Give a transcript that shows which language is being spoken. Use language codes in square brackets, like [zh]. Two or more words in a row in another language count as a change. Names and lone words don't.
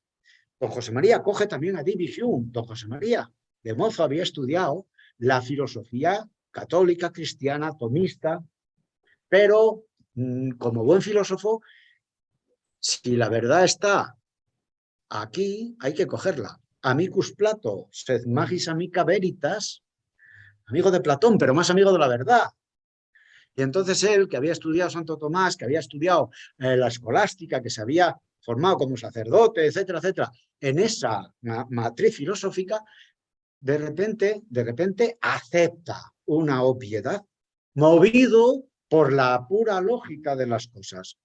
[es] Don José María coge también a David Hume. Don José María de mozo había estudiado la filosofía católica, cristiana, tomista, pero como buen filósofo, si la verdad está aquí, hay que cogerla. [la] Amicus Plato, sed magis amica veritas, [es] amigo de Platón, pero más amigo de la verdad. Y entonces él, que había estudiado Santo Tomás, que había estudiado la escolástica, que se había formado como sacerdote, etcétera, etcétera, en esa matriz filosófica, de repente acepta una obviedad, movido por la pura lógica de las cosas.